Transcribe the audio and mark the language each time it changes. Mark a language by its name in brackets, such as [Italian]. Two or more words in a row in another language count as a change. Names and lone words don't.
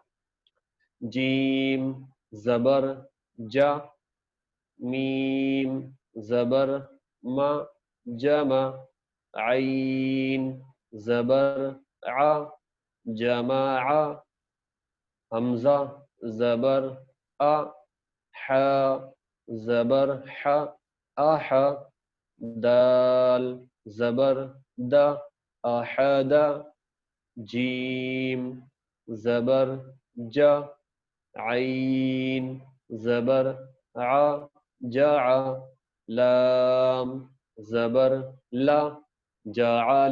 [Urdu] جیم زبر جا، میم زبر ما جمع، عین زبر ع جمع، حمزہ زبر ا، ح زبر ح اح، دال زبر د احد، جیم زبر جا، عین زبر ع جع، لام زبر لا جعل،